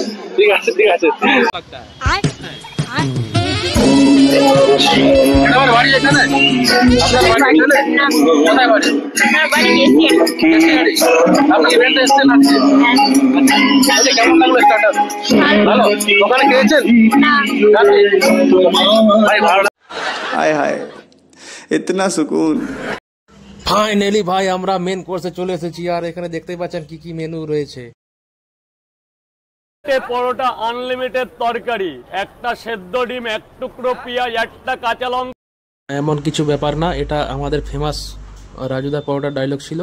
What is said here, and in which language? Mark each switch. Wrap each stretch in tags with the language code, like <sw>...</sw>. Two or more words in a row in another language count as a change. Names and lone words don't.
<bn>ঠিক আছে ঠিক আছে। আমার বাড়ি এখানে, আপনার বাড়ি এখানে? কোথায় বাড়ি? আপনি ইভেন্টে এসছেন আজকে? আচ্ছা, কেমন লাগলো স্টার্টার? ভালো? ওখানে খেয়েছেন? ভাই ভালো।</bn> <hi>हाय हाय इतना सुकून।</hi> <bn>ফাইনালি ভাই আমরা</bn> <en>main course</en> <bn>চলে এসেছি। আর এখানে দেখতেই পাচ্ছেন কি কি মেনু রয়েছে। পরোটা আনলিমিটেড তরকারি, একটা সেদ্ধ ডিম, এক টুকরো পেঁয়াজ, একটা কাঁচা লঙ্কা। এমন কিছু ব্যাপার না, এটা আমাদের ফেমাস রাজুদার পরোটার ডায়লগ ছিল।</bn>